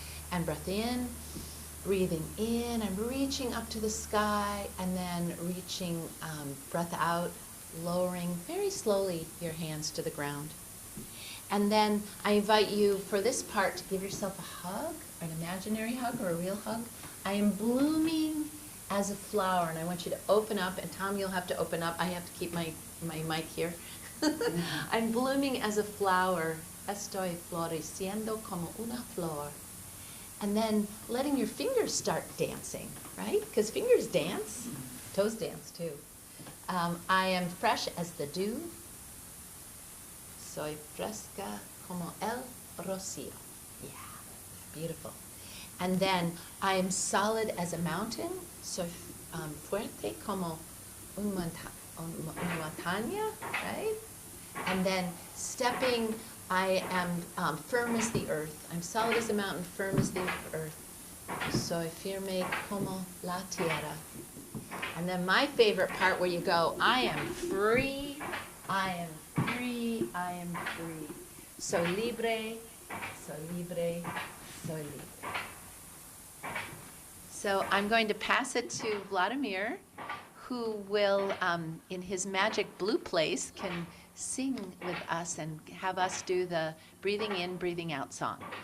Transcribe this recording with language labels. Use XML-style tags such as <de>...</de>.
<en>And breath in, breathing in, I'm reaching up to the sky, and then reaching, breath out, lowering very slowly your hands to the ground. And then I invite you for this part to give yourself a hug, an imaginary hug or a real hug. I am blooming as a flower, and I want you to open up, and Tom, you'll have to open up. I have to keep my mic here. I'm blooming as a flower.</en> <es>Estoy floreciendo como una flor.</es> <en>And then letting your fingers start dancing, right? Because fingers dance, toes dance too. I am fresh as the dew.</en> <es>Soy fresca como el rocío.</es> <en>Yeah, beautiful. And then I am solid as a mountain.</en> <es>Soy fuerte como una montaña,</es> <en>right? And then stepping, I am firm as the earth. I'm solid as a mountain, firm as the earth.</en> <es>Soy firme como la tierra.</es> <en>And then my favorite part where you go, I am free, I am free, I am free.</en> <es>Soy libre, soy libre, soy libre.</es> <en>So I'm going to pass it to Vladimir, who will, in his magic blue place, can sing with us and have us do the breathing in, breathing out song.</en>